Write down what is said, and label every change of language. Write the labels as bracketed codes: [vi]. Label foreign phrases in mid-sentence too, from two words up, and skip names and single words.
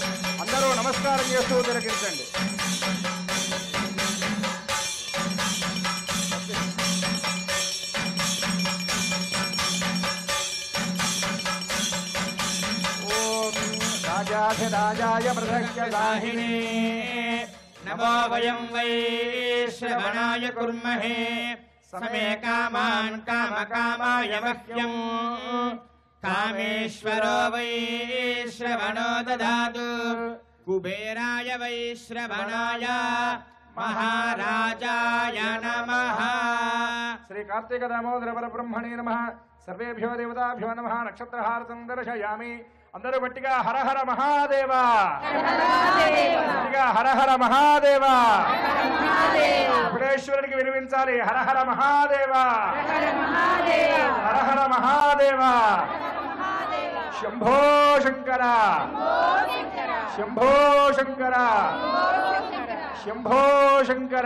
[te] అందరూ నమస్కారం చేస్తూ తిలకించండి. [sa] రాజాధిరాజాయ ప్రదక్షిణాహినే नमो वयं वै श्रवणाय कुर्महे समे कामान् कामकामाय मह्यम् कामेश्वरो वै श्रवणो ददातु कुबेराय वै श्रवणाय महाराजाय नमः। श्री कार्तिक दामोदर परब्रह्मणे नमः। सर्वेभ्यो देवताभ्यो नमः। नक्षत्रहारतं दर्शयामि। [te] అందరూ గట్టిగా [sa] హర హర మహాదేవ, [te] గట్టిగా [sa] హర హర మహాదేవ, [te] కపిలేశ్వరుడికి వినిపించాలి. [sa] హర హర మహాదేవ, హర హర మహాదేవ, శంభో శంకర, శంభో శంకర, శంభో శంకర.